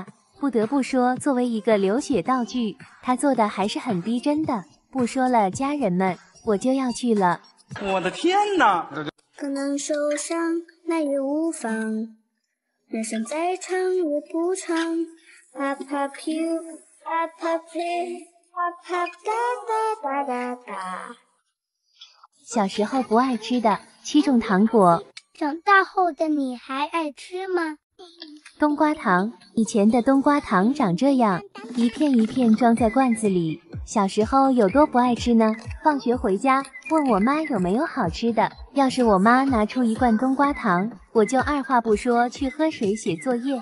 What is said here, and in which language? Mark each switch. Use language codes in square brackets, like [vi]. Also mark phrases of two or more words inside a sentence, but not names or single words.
[zh] 不得不说，作为一个流血道具，他做的还是很逼真的。不说了，家人们，我就要去了。我的天哪！可能受伤，那也无妨。人生再长也不长。 [en] Pop pop you, pop pop play, pop pop da da da da da。 [zh] 小时候不爱吃的7种糖果，长大后的你还爱吃吗？冬瓜糖，以前的冬瓜糖长这样，一片一片装在罐子里。小时候有多不爱吃呢？放学回家问我妈有没有好吃的，要是我妈拿出一罐冬瓜糖，我就二话不说去喝水写作业。